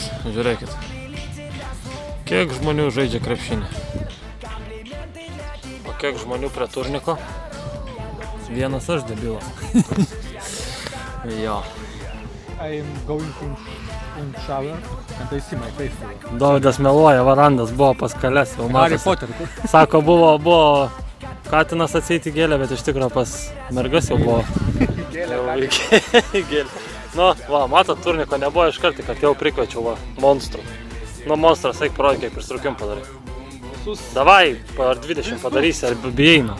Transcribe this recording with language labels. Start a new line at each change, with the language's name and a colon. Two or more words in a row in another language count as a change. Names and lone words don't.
Lithuanian: Žiūrėkit. Kiek žmonių žaidžia krepšinį. O kiek žmonių prie turniko? Vienas aš debilas. Jo.
English: I am going in shower and I see my face.
Lithuanian: Dovydas meluoja, Varandas buvo pas Kales. Harry Potter. Sako, buvo katinas atseit į gėlę, bet iš tikrųjų pas mergas jau buvo. Gėlė. Nu, va, matot, turniko nebuvo iškarti, kad jau prikviečiau, va, monstrų. Nu, monstras, eik parodė, kaip pristrukim padarai. Davai, ar 20 padarysi, ar bijai, nu.